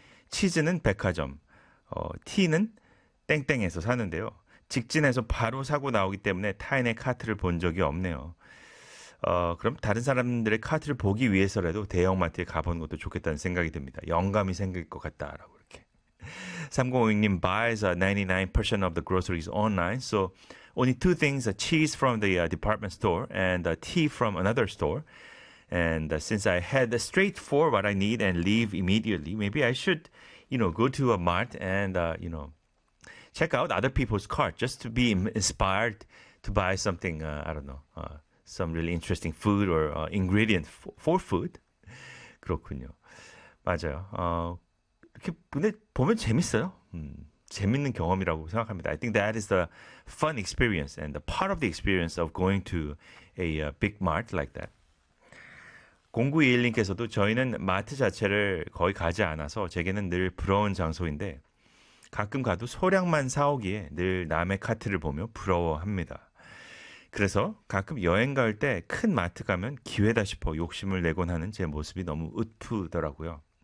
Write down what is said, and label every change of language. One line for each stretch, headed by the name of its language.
Korean: 치즈는 백화점, 티는 땡땡에서 사는데요. 직진해서 바로 사고 나오기 때문에 타인의 카트를 본 적이 없네요. 그럼 다른 사람들의 카트를 보기 위해서라도 대형마트에 가보는 것도 좋겠다는 생각이 듭니다. 영감이 생길 것 같다라고 이렇게.
English: 3056님 buys 99% of the groceries online. So only two things, a cheese from the department store and a tea from another store. And since I head straight for what I need and leave immediately, maybe I should, go to a mart and, check out other people's cart just to be inspired to buy something, I don't know, some really interesting food or ingredient for food.
Korean: 그렇군요. 맞아요. 근데 보면 재밌어요. 재밌는 경험이라고 생각합니다.
English: I think that is the fun experience and the part of the experience of going to a big mart like that.
Korean: 0921님께서도 저희는 마트 자체를 거의 가지 않아서 제게는 늘 부러운 장소인데 가끔 가도 소량만 사오기에 늘 남의 카트를 보며 부러워합니다. 그래서 가끔 여행 갈때큰 마트 가면 기회다 싶어 욕심을 내곤 하는 제 모습이 너무 으프더라고요.